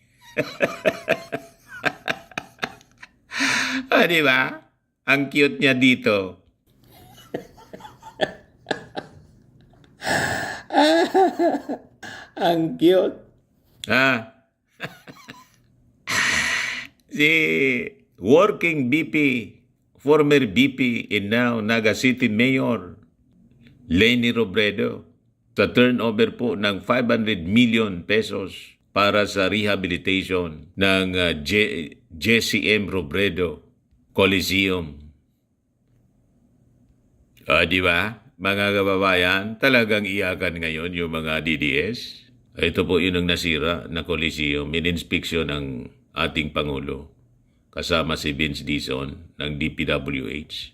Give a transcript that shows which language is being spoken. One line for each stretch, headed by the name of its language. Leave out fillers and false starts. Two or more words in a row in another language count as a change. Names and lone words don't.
Filipino: Di ba? Ang cute niya dito. Ang cute. Si working BP, former BP and now Naga City Mayor, Lenny Robredo, sa turnover po ng 500 million pesos para sa rehabilitation ng JCM Robredo Coliseum. Di ba? Mga kababayan, talagang iyakan ngayon yung mga DDS. Ito po yun ang nasira na Coliseum, in-inspeksyon ng ating Pangulo, kasama si Vince Dizon ng DPWH.